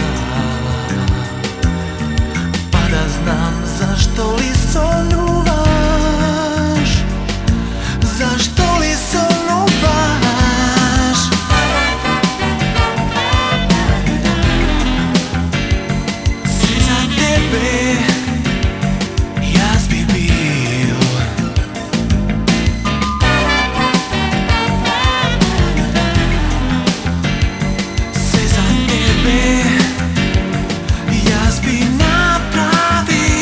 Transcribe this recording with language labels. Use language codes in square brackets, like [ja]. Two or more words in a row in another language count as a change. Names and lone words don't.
[hr] Pa da znam zašto li sonuvaš, zašto li sonuvaš. Sve za tebe [sl] jaz bi bil. [hr] Sve za tebe [sl] jaz bi napravil.